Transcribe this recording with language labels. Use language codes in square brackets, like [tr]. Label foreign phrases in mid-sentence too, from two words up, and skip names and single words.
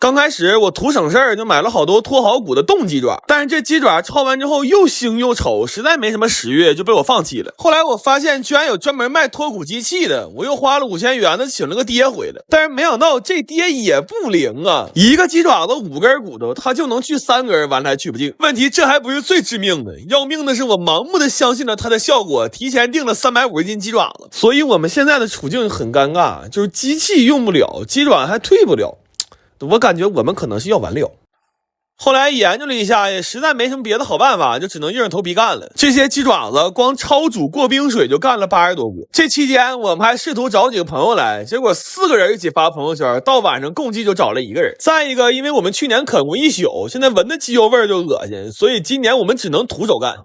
[zh] 剛開始我圖省事兒就買了好多脫好骨的凍雞爪，但是這雞爪焯完之後又腥又醜，實在沒什麼食慾，就被我放棄了。後來我發現居然有專門賣脫骨機器的，我又花了5000元的請了個爹回來，但是沒想到這爹也不靈啊，一個雞爪子5根骨頭，他就能去3根，完了還去不淨。問題這還不是最致命的，要命的是我盲目的相信了它的效果，提前訂了350斤雞爪子，所以我們現在的處境很尷尬，就是機器用不了，雞爪還退不了，我感觉我們可能是要完了。後來研究了一下，也實在沒什麼別的好辦法，就只能硬着頭皮幹了。這些雞爪子光焯煮過冰水就幹了80多鍋。這期間我們還試圖找幾個朋友來，結果4個人一起發朋友圈，到晚上共計就找了1個人。再一個，因為我們去年啃過一宿，現在聞的雞油味就惡心，所以今年我們只能徒手幹。